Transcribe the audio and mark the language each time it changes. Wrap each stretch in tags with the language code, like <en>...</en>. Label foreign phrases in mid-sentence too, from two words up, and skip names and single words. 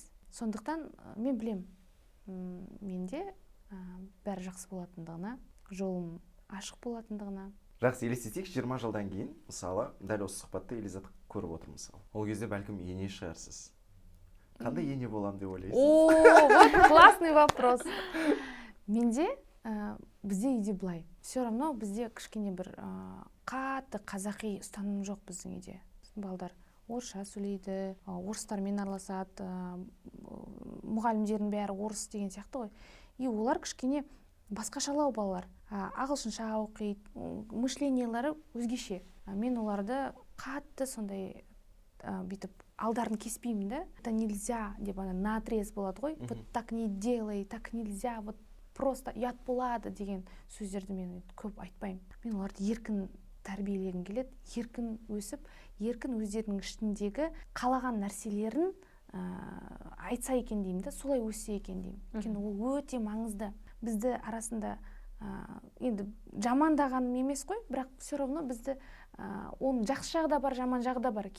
<kk>Сондықтан мен білем, менде бәрі жақсы болатындығына, жолым ашық болатындығына. Жақсы, елестетейік, 20 жылдан кейін, мысалы, дәл осы сұхбатты Элизат көріп отыр мысалы. Ол кезде бәлкім ене шығарсыз. Қандай ене болам деп ойлайсыз?</kk> <ru>О, вот классный вопрос.</ru> <kk>Менде бізде үйде былай.</kk> <ru>Все равно</ru> <kk>бізде кішкене бір қатты қазақи ұстаным жоқ біздің үйде. Балдар орысша сөйлейді, орыстармен араласады, мұғалімдердің бәрі орыс деген сияқты ғой. И олар кішкене басқашалау балалар. Ағылшынша оқиды, мышлениелері өзгеше. Мен оларды қатты сондай бүйтіп алдарын кеспеймін да.</kk> <ru>Это нельзя</ru> <kk>деп наотрез болады ғой.</kk> <ru>Вот так не делай, так нельзя, вот просто</ru> <kk>ұят болады деген сөздерді мен көп айтпаймын. Мен оларды еркін тәрбиелегім келеді, еркін өсіп, еркін өздерінің ішіндегі қалаған нәрселерін айтса екен деймін да, солай өссе екен деймін. Өйткені ол өте маңызды. Бізді арасында енді жамандағаным емес қой, бірақ</kk> <ru>все равно</ru> <kk>бізді оның жақсы жағы да бар, жаман жағы да бар.</kk>